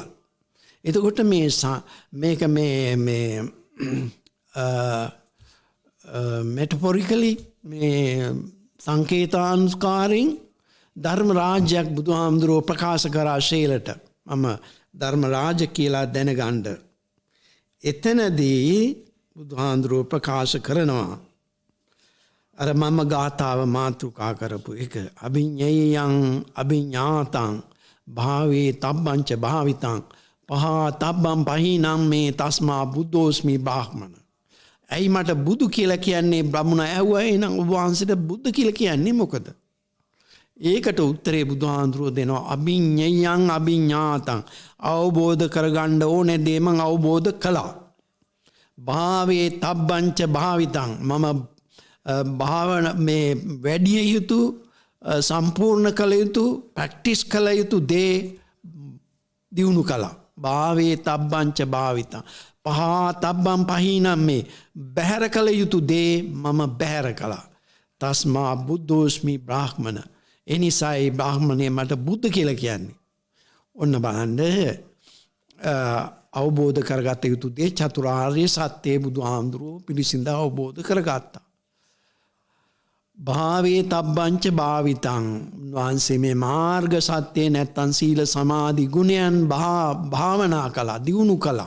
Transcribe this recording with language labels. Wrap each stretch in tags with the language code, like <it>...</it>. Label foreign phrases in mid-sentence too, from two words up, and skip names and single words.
<si>එතකොට මේක මේ metaphorically මේ සංකේතානුස්කාරයෙන් ධර්ම රාජ්‍යයක් බුදුහාමුදුරුවෝ ප්‍රකාශ කරා ශීලට. මම ධර්ම රාජ්‍ය කියලා දැනගන්න. එතනදී බුදුහාමුදුරුවෝ ප්‍රකාශ කරනවා අර මම ගාථාව මාතෘකා කරපු එක.</si> <pi>අභිඤ්ඤයං අභිඤ්ඤාතං භාවේ තබ්බංච භාවිතං පහා තබ්බං පහිනම් මේ තස්මා බුද්ධෝස්මි බ්‍රාහ්මණ.</pi> <si>ඇයි මට බුදු කියලා කියන්නේ? බ්‍රාහ්මණ ඇහුවා. එහෙනම් ඔබ වහන්සේට බුද්ධ කියලා කියන්නේ මොකද? ඒකට උත්තරේ බුදුහාඳුරෝ දෙනවා</si> <pi>අභිඤ්ඤයං අභිඤ්ඤාතං.</pi> <si>අවබෝධ කරගන්න ඕනේ දේ මං අවබෝධ කළා.</si> <pi>භාවේ තබ්බංච භාවිතං.</pi> <si>මම භාවන මේ වැඩි යුතු සම්පූර්ණ කළ යුතු ප්‍රැක්ටිස් කළ යුතු දේ දියුණු කළා.</si> <pi>භාවේ තබ්බංච භාවිතං පහා තබ්බං පහිනම්.</pi> <si>මේ බැහැර කළ යුතු දේ මම බැහැර කළා.</si> <pi>තස්මා බුද්ධෝස්මි බ්‍රාහ්මණ.</pi> <si>එනිසායි බ්‍රාහ්මණය මට බුද්ධ කියලා කියන්නේ. ඔන්න බලන්න අවබෝධ කරගත යුතු දේ චතුරාර්ය සත්‍යය බුදුහාමුදුරුවෝ පිළිසිඳ අවබෝධ කරගත්තා.</si> <pi>භාවේ තබ්බංච භාවිතං</pi> <si>වහන්සේ මේ මාර්ග සත්‍යය නැත්තන් සීල සමාධි ගුණයන් භාවනා කළා දියුණු කළා.</si>